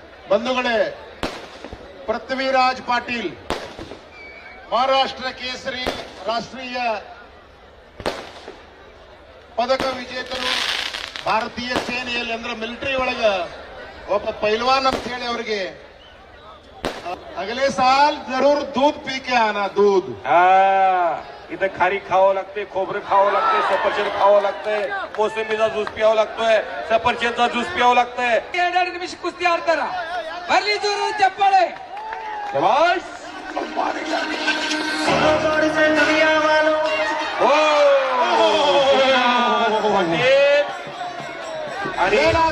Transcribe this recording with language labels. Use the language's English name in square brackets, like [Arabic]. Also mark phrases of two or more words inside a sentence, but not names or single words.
[Kannada] बंधुगळे, पृथ्वीराज पाटील महाराष्ट्र केसरी ರಾಷ್ಟ್ರೀಯ ಪದಕ ವಿಜೇತರು ಭಾರತೀಯ ಸೇನೆಯಲ್ಲಿ ಅಂದ್ರೆ ಮಿಲಿಟರಿ ಒಳಗ ಒಬ್ಬ ಪೈಲ್ವಾನ್ ಅಂತ ಹೇಳಿ ಅವರಿಗೆ [Hindi] अगले साल जरूर दूध पी के आना दूध [Marathi] इथं खारी खावं लागते, खोबरं खावं लागते, सफरचंद खावं लागतंय, मोसंबीचा ज्यूस प्यावं लागतोय, सफरचंदचा ज्यूस प्यावं लागतंय. 2 निमिष कुस्ती आडताना भरली जोरून चप्पळे शाबाश. हो पाटील आणि